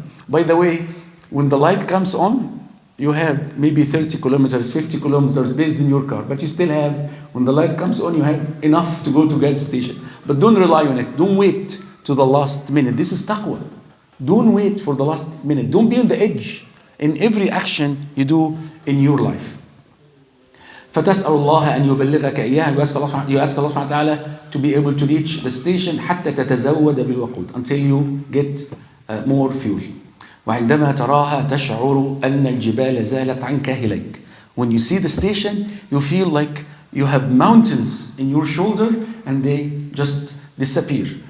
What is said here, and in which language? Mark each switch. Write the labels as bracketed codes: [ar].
[en] By the way, when the light comes on, you have maybe 30 kilometers, 50 kilometers based in your car, but you still have, when the light comes on, you have enough to go to gas station. But don't rely on it. Don't wait to the last minute. This is taqwa. Don't wait for the last minute. Don't be on the edge in every action you do in your life. [ar] فتسأل الله أن يبلغك إياها. [en] You ask Allah subhanahu wa ta'ala to be able to reach the station [ar] حتى تتزود بالوقود, [en] until you get more fuel. [ar] وعندما تراها تشعر أن الجبال زالت عنك إليك. [en] When you see the station, you feel like you have mountains in your shoulder and they just disappear.